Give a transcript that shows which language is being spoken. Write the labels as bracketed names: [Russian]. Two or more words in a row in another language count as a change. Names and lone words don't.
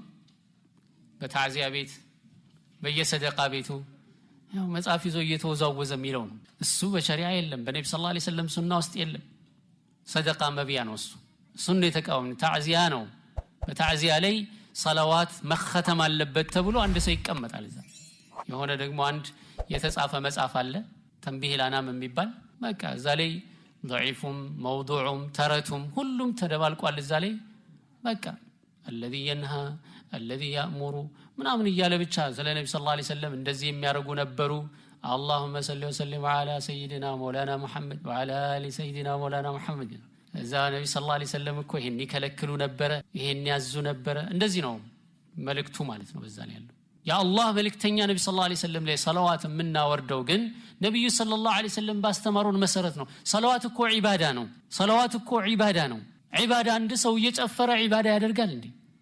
[Amharic] በታዚያ ቤት በየሰደቃ ቤቱ ያው መጽሐፍ ይዞ እየተወዛወዘ የሚለው ነው። እሱ በሸሪዓ የለም፣ በነብዩ [Arabic] صلى الله عليه وسلم [Amharic] ሱና ውስጥ የለም። ሰደቃ መብያ ነው እሱ። እሱን የተቃወምን ታዚያ ነው። በታዚያ ላይ ሰላዋት መختም አለበት ተብሎ አንድ ሰው ይቀመጣል። እዛ የሆነ ደግሞ አንድ የተጻፈ መጽሐፍ አለ ተንቢህ ላናም የሚባል በቃ እዛ ላይ ضعيفም موضوعም ተረቱም ሁሉም ተደባልቋል። እዛ ላይ በቃ [Arabic] الذي ينهى الذي يأمر [Amharic] ምናምን እያለ ብቻ ስለ ነብዩ [Arabic] صلى الله عليه وسلم [Amharic] እንደዚህ የሚያረጉ ነበሩ። [Arabic] اللهم صل وسلم على سيدنا مولانا محمد وعلى ال سيدنا مولانا محمد። [Amharic] እዛ ነብዩ [Arabic] صلى الله عليه وسلم [Amharic] እኮ ይሄን ይከለክሉ ነበር፣ ይሄን ያዙ ነበር። እንደዚህ ነው መልእክቱ ማለት ነው። በዛ ላይ ያለው የአላህ መልእክተኛ ነብዩ [Arabic] صلى الله عليه وسلم [Amharic] ላይ ሰላዋት የምናወርደው ግን ነብዩ [Arabic] صلى الله عليه وسلم [Amharic] ባስተማሩን መሰረት ነው። ሰላዋት እኮ ዒባዳ ነው። ዒባዳ አንድ ሰው እየጨፈረ ዒባዳ ያደርጋል እንዴ?